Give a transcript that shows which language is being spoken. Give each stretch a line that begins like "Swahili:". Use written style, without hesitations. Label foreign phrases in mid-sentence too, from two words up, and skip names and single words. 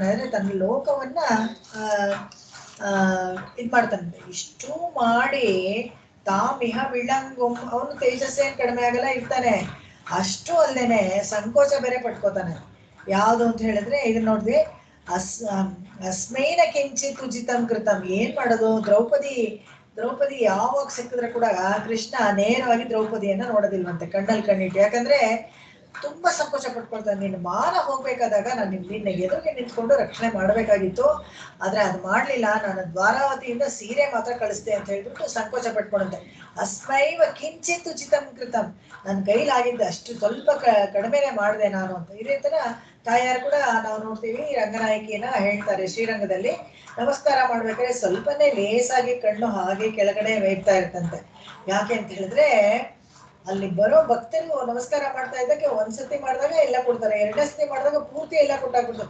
Kannada: ಅಂದ್ರೆ ತನ್ನ ಲೋಕವನ್ನ ಇದ್ ಮಾಡ್ತಾನಂತೆ. ಇಷ್ಟು ಮಾಡಿ
Tamil: தாமிக விளங்கும்,
Kannada: ಅವನು ತೇಜಸ್ಸೇನ್ ಕಡಿಮೆ ಆಗಲ್ಲ, ಇರ್ತಾನೆ. ಅಷ್ಟು ಅಲ್ದೇನೆ ಸಂಕೋಚ ಬೇರೆ ಪಟ್ಕೋತಾನೆ. ಯಾವುದು ಅಂತ ಹೇಳಿದ್ರೆ ಈಗ ನೋಡಿದ್ವಿ,
Sanskrit: ಅಸ್ಮೈನ ಕಿಂಚಿತ್ ಉಚಿತಂ ಕೃತಂ.
Kannada: ಏನ್ ಮಾಡೋದು, ದ್ರೌಪದಿ ಯಾವಾಗ ಸಿಕ್ಕಿದ್ರೆ ಕೂಡ ಕೃಷ್ಣ ನೇರವಾಗಿ ದ್ರೌಪದಿಯನ್ನ ನೋಡೋದಿಲ್ವಂತೆ, ಕಣ್ಣಲ್ಲಿ ಕಣ್ಣಿಟ್ಟು. ಯಾಕಂದ್ರೆ ತುಂಬಾ ಸಂಕೋಚ ಪಟ್ಕೊಳ್ತಾನೆ. ನೀನು ಮಾನ ಹೋಗ್ಬೇಕಾದಾಗ ನಾನು ನಿನ್ನ ಎದುರಿಗೆ ನಿಂತ್ಕೊಂಡು ರಕ್ಷಣೆ ಮಾಡಬೇಕಾಗಿತ್ತು, ಆದ್ರೆ ಅದು ಮಾಡ್ಲಿಲ್ಲ. ನಾನು ದ್ವಾರಾವತಿಯಿಂದ ಸೀರೆ ಮಾತ್ರ ಕಳಿಸ್ದೆ ಅಂತ ಹೇಳ್ಬಿಟ್ಟು ಸಂಕೋಚ ಪಟ್ಕೊಂಡಂತೆ.
Sanskrit: ಅಸ್ಮೈವ ಕಿಂಚಿತ್ ಉಚಿತಂ ಕೃತಂ,
Kannada: ನನ್ನ ಕೈಲಾಗಿದ್ದ ಅಷ್ಟು ಸ್ವಲ್ಪ ಕಡಿಮೆನೆ ಮಾಡಿದೆ ನಾನು ಅಂತ. ಇದೇ ತರ ತಾಯಾರು ಕೂಡ ನಾವು ನೋಡ್ತೀವಿ, ರಂಗನಾಯಕಿಯನ್ನ ಹೇಳ್ತಾರೆ ಶ್ರೀರಂಗದಲ್ಲಿ, ನಮಸ್ಕಾರ ಮಾಡ್ಬೇಕಾದ್ರೆ ಸ್ವಲ್ಪನೇ ಲೇಸಾಗಿ ಕಣ್ಣು ಹಾಗೆ ಕೆಳಗಡೆ ವೇಗ್ತಾ ಇರ್ತಂತೆ. ಯಾಕೆ ಅಂತ ಹೇಳಿದ್ರೆ ಅಲ್ಲಿ ಬರೋ ಭಕ್ತರು ನಮಸ್ಕಾರ ಮಾಡ್ತಾ ಇದ್ದಕ್ಕೆ ಒಂದ್ಸತಿ ಮಾಡಿದಾಗ ಎಲ್ಲ ಕೊಡ್ತಾರೆ, ಎರಡನೇ ಸತಿ ಮಾಡಿದಾಗ ಪೂರ್ತಿ ಎಲ್ಲ ಕೊಟ್ಟಾಗ್ಬಿಡ್ತಾರೆ.